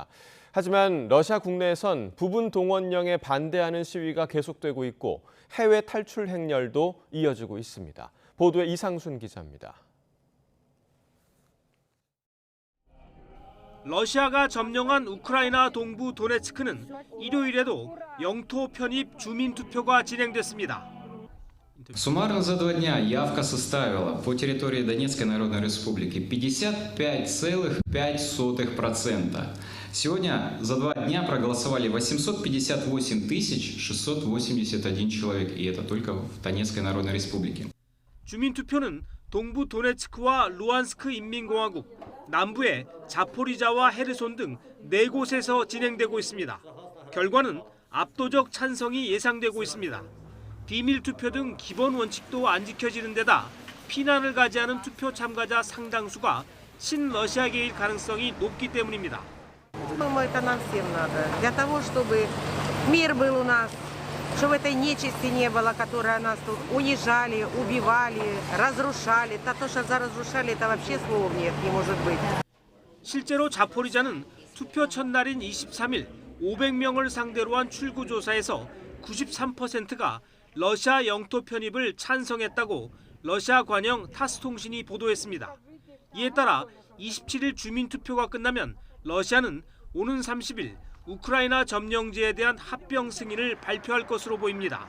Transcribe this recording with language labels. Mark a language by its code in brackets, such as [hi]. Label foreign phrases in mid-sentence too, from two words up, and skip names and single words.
[ko] 하지만 러시아 국내에선 부분 동원령에 반대하는 시위가 계속되고 있고 해외 탈출 행렬도 이어지고 있습니다. 보도에 이상순 기자입니다. 러시아가 점령한 우크라이나 동부 도네츠크는 일요일에도 영토 편입 주민 투표가 진행됐습니다. [ru] Суммарно за 2 дня явка составила по территории Донецкой Народной Республики 55,5%. Сегодня за 2 дня проголосовали 858 681 человек, и это только в Донецкой Народной Республике. [ko] 주민 투표는 동부 도네츠크와 루안스크 인민공화국, 남부의 자포리자와 헤르손 등 4곳에서 진행되고 있습니다. 결과는 압도적 찬성이 예상되고 있습니다. 비밀 투표 등 기본 원칙도 안 지켜지는 데다 피난을 가지 않은 투표 참가자 상당수가 친러시아계일 가능성이 높기 때문입니다. [ru] Это нам всем надо. Для того, чтобы мир был у нас, чтобы этой нечисти не было, которая нас тут унижали, убивали, разрушали. То, что разрушали, это вообще слов нет, не может быть. [ko] 실제로 자포리자는 투표 첫날인 23일 500명을 상대로 한 출구조사에서 93%가 러시아 영토 편입을 찬성했다고 러시아 관영 타스통신이 보도했습니다. 이에 따라 27일 주민 투표가 끝나면 러시아는 오는 30일 우크라이나 점령지에 대한 합병 승인을 발표할 것으로 보입니다.